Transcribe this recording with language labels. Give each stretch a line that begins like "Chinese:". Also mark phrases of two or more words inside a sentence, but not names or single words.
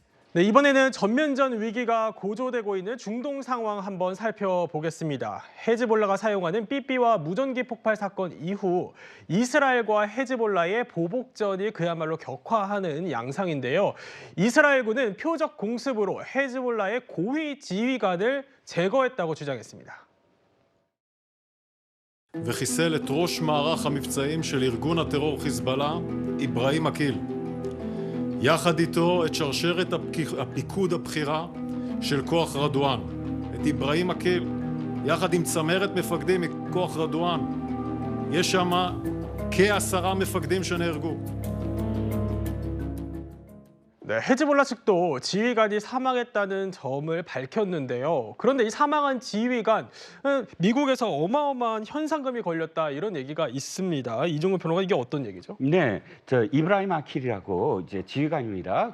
Korean: 네, 이번에는 전면전 위기가 고조되고 있는 중동 상황 한번 살펴보겠습니다. 헤즈볼라가 사용하는 삐삐와 무전기 폭발 사건 이후 이스라엘과 헤즈볼라의 보복전이 그야말로 격화하는 양상인데요. 이스라엘군은 표적 공습으로 헤즈볼라의 고위 지휘관을 제거했다고 주장했습니다.
Hebrew: וחיסל את ראש מערך המבצעים של ארגון הטרור חיזבאללה, איברהים עקיל. יחד איתו את שרשרת הפיקוד הבכירה של כוח רדואן, את איברהים עקיל, יחד עם צמרת מפקדים מכוח רדואן. יש שם כ10 מפקדים שנהרגו.
Korean: 네, 헤즈볼라 측도 지휘관이 사망했다는 점을 밝혔는데요. 그런데 이 사망한 지휘관, 미국에서 어마어마한 현상금이 걸렸다 이런 얘기가 있습니다. 이종훈 평론가 이게 어떤 얘기죠? 네, 저 이브라임 아킬이라고 이제 지휘관입니다.